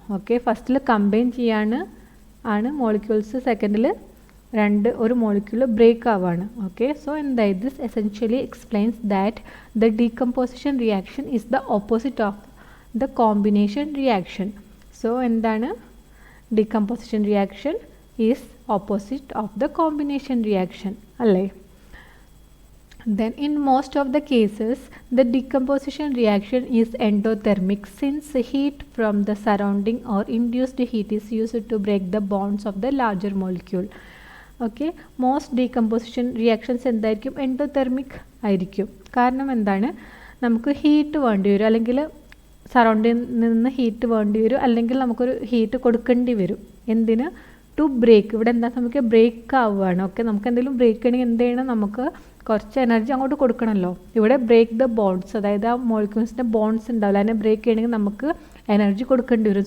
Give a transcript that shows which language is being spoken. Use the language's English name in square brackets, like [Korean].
[Malayalam] Okay, ഫസ്റ്റിൽ combine ആണ് molecules, സെക്കൻഡിൽ ഒരു മോളിക്യൂൾ ബ്രേക്ക് ആവാണ്. ഓക്കെ, സോ എന്തായി? [English] This essentially explains that the decomposition reaction is the opposite of the combination reaction. [Malayalam] So എന്താണ്? [English] Decomposition reaction is opposite of the combination reaction അല്ലേ? Then in most of the cases the decomposition reaction is endothermic, since heat from the surrounding or induced heat is used to break the bonds of the larger molecule. Okay, most decomposition reactions എന്തായിരിക്കും? [Malayalam] Endothermic ആയിരിക്കും. കാരണം എന്താണ്? നമുക്ക് heat വേണ്ടി വരും, അല്ലെങ്കിൽ സറൗണ്ടിൽ നിന്ന് heat വേണ്ടി വരും, അല്ലെങ്കിൽ നമുക്കൊരു ഹീറ്റ് കൊടുക്കേണ്ടി വരും. എന്തിന്? To break. ഇവിടെ എന്താ നമുക്ക് ബ്രേക്ക് ആവുകയാണ്. ഓക്കെ, നമുക്ക് എന്തെങ്കിലും ബ്രേക്ക് ചെയ്യണമെങ്കിൽ എന്ത് ചെയ്യണം? നമുക്ക് കുറച്ച് എനർജി അങ്ങോട്ട് കൊടുക്കണമല്ലോ. ഇവിടെ [English] break the bonds, [Malayalam] അതായത് ആ മോളിക്യൂൾസിൻ്റെ ബോൺസ് ഉണ്ടാവില്ല, അതിനെ ബ്രേക്ക് ചെയ്യണമെങ്കിൽ നമുക്ക് എനർജി കൊടുക്കേണ്ടി വരും.